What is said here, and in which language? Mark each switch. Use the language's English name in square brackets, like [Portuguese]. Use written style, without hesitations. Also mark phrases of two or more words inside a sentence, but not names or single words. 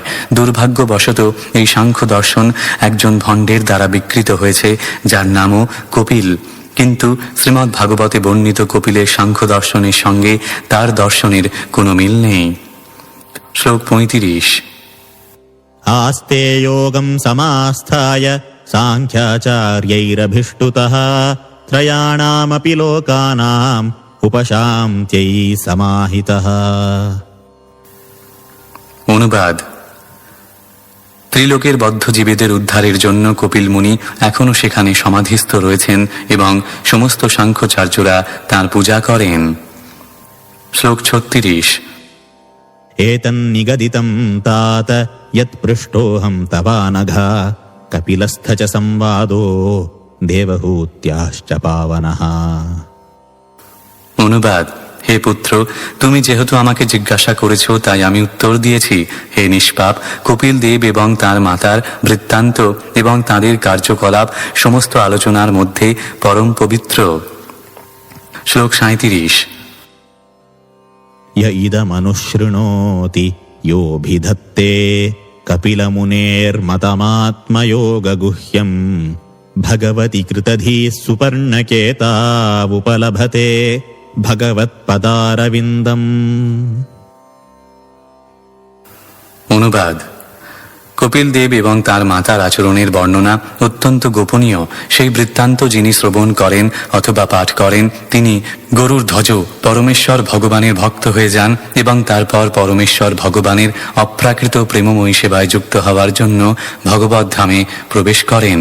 [Bangla] দুর্ভাগ্যবশত এই সাংখ্য দর্শন একজন ভণ্ডের দ্বারা বিকৃত হয়েছে যার নামও কপিল। কিন্তু শ্রীমদ্ ভাগবতে বর্ণিত কপিলের সাংখ্য দর্শনের সঙ্গে তার দর্শনের কোনো মিল নেই। শ্লোক 35। [Sanskrit] आस्ते योगं समास्थाय साङ्ख्याचार्यैरभिष्टुतः त्रयाणामपि लोकानाम् उपशान्त्यै समाहितः। [Bangla] অনুবাদ: ত্রিলোকের বদ্ধজীবীদের উদ্ধারের জন্য কপিল মুনি এখনও সেখানে সমাধিস্থ রয়েছেন এবং সমস্ত সাংখ্যচার্যরা তাঁর পূজা করেন। শ্লোক 36। [Sanskrit] एतन्निगदितं तात यत्पृष्टोऽहं तवानघ कपिलस्थ च संवादो देवहूत्याश्च पावनः। [Bangla] অনুবাদ: হে পুত্র, তুমি যেহেতু আমাকে জিজ্ঞাসা করেছ তাই আমি উত্তর দিয়েছি। হে নিষ্পাপ, কপিল দেব এবং তার মাতার বৃত্তান্ত এবং তাঁদের কার্যকলাপ সমস্ত আলোচনার মধ্যে পরম পবিত্র। শ্লোক 37। [Sanskrit] य इदमनुशृणोति योऽभिधत्ते कपिलमुनेर्मतमात्मयोगगुह्यम् भगवति कृतधीः सुपर्णकेतावुपलभते ভগবৎপদারবিন্দম। [Bangla] অনুবাদ: কপিল দেব এবং তার মাতার আচরণের বর্ণনা অত্যন্ত গোপনীয়। সেই বৃত্তান্ত যিনি শ্রবণ করেন অথবা পাঠ করেন তিনি গরুর ধ্বজ পরমেশ্বর ভগবানের ভক্ত হয়ে যান এবং তারপর পরমেশ্বর ভগবানের অপ্রাকৃত প্রেমময়ী সেবায় যুক্ত হওয়ার জন্য ভগবত ধামে প্রবেশ করেন।